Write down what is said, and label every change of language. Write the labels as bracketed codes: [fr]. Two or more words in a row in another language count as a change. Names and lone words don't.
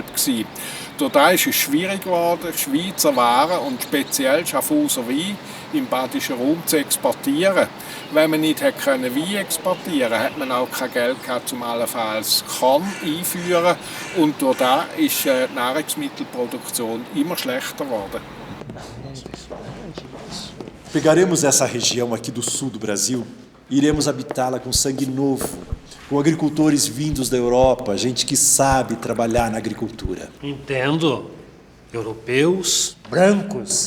[de] Dadurch ist es schwierig geworden, Schweizer Waren und speziell Schaffhauser Wein im badischen Raum zu exportieren. Wenn man nicht Wein exportieren konnte, hat man auch kein Geld gehabt, um allenfalls Korn einzuführen. Und dadurch ist die Nahrungsmittelproduktion immer schlechter geworden. [pt] Pegaremos essa região aqui do sul do Brasil e iremos habitá-la com sangue novo, com agricultores vindos da Europa, gente que sabe trabalhar na agricultura. Entendo. Europeus, brancos.